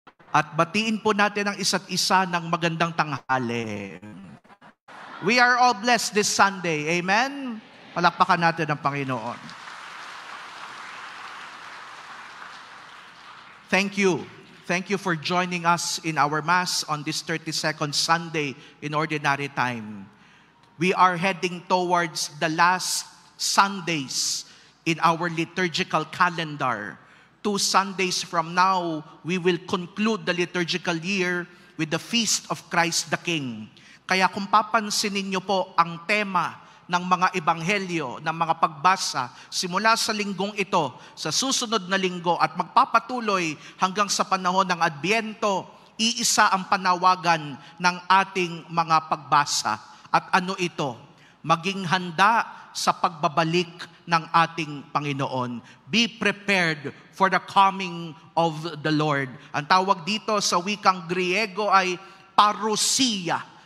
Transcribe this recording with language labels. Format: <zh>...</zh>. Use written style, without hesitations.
<tl>At batiin po natin ang isa't isa ng magandang tanghali.</tl> <en>We are all blessed this Sunday. Amen?</en> <tl>Palakpakan natin ang Panginoon.</tl> <en>Thank you. Thank you for joining us in our Mass on this 32nd Sunday in Ordinary Time. We are heading towards the last Sundays in our liturgical calendar. 2 Sundays from now, we will conclude the liturgical year with the Feast of Christ the King.</en> <tl>Kaya kung papansinin niyo po ang tema ng mga ebanghelyo, ng mga pagbasa, simula sa linggong ito, sa susunod na linggo at magpapatuloy hanggang sa panahon ng Adbyento, iisa ang panawagan ng ating mga pagbasa. At ano ito? Maging handa sa pagbabalik ng ating Panginoon.</tl> <en>Be prepared for the coming of the Lord.</en> <tl>Ang tawag dito sa wikang Griego ay parousia.</tl>